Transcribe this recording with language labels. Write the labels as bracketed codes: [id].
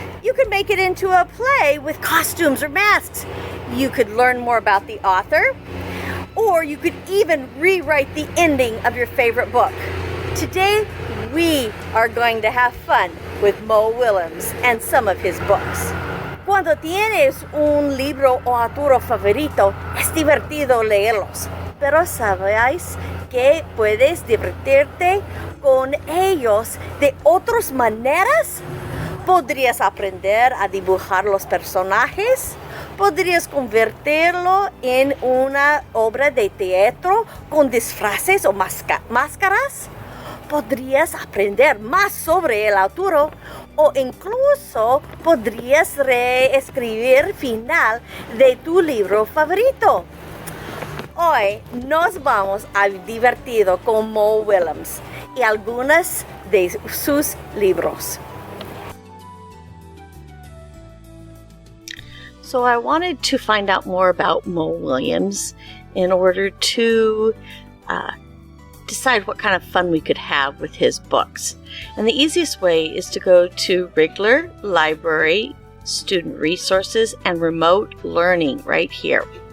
[en] You could make it into a play with costumes or masks. You could learn more about the author. Or you could even rewrite the ending of your favorite book. Today, we are going to have fun with Mo Willems and some of his books. [es] Cuando tienes un libro o autor favorito, es divertido leerlos. Pero ¿sabéis que puedes divertirte con ellos de otras maneras? Podrías aprender a dibujar los personajes. Podrías convertirlo en una obra de teatro con disfraces o máscaras. Podrías aprender más sobre el autor o incluso podrías reescribir el final de tu libro favorito. Hoy nos vamos a divertir con Mo Willems y algunos de sus libros. [en] So I wanted to find out more about Mo Willems in order to decide what kind of fun we could have with his books. And the easiest way is to go to Regular Library, Student Resources, and Remote Learning right here.